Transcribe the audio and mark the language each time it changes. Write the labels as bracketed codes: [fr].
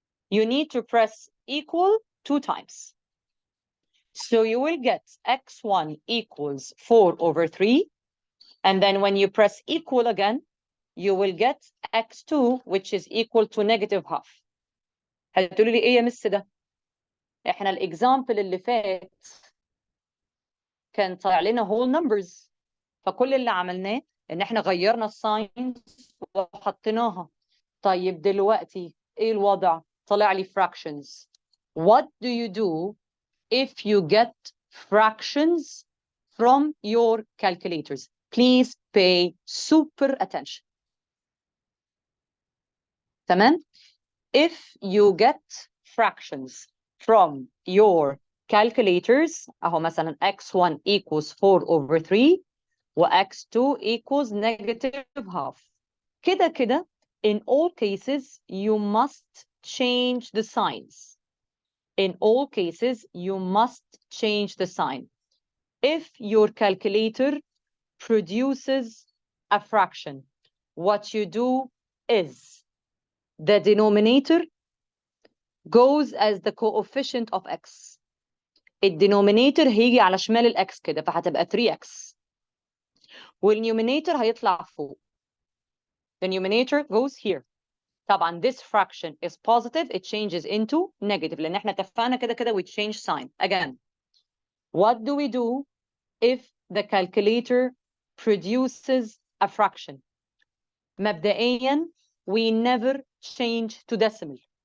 [en] You need to press equal 2 times. So you will get x1 equals 4/3. And then when you press equal again, you will get x2, which is equal to -12. [ar] هتقولوا لي ايه يا مس ده؟ احنا الاكزامبل اللي فات كان طالع لنا [en] whole numbers، [ar] فكل اللي عملناه ان احنا غيرنا الساينز وحطيناها. طيب دلوقتي ايه الوضع؟ طلع لي fractions. [en] What do you do if you get fractions from your calculators? Please pay super attention. [ar] تمام؟ [en] If you get fractions from your calculators [ar] اهو مثلا [en] x1 equals 4/3 و x2 equals -12. [ar] كده [en] in all cases you must change the signs. In all cases you must change the sign. If your calculator produces a fraction, what you do is the denominator goes as the coefficient of x. [ar] الدينومينيتور هيجي على شمال الاكس كده فهتبقى 3x، والنيومينيتور هيطلع فوق. [en] The numerator goes here. [ar] طبعا [en] this fraction is positive, it changes into negative [ar] لان احنا اتفقنا كده [en] we change sign. Again, what do we do if the calculator produces a fraction? [ar] مبدئيا [en] we never change to decimal.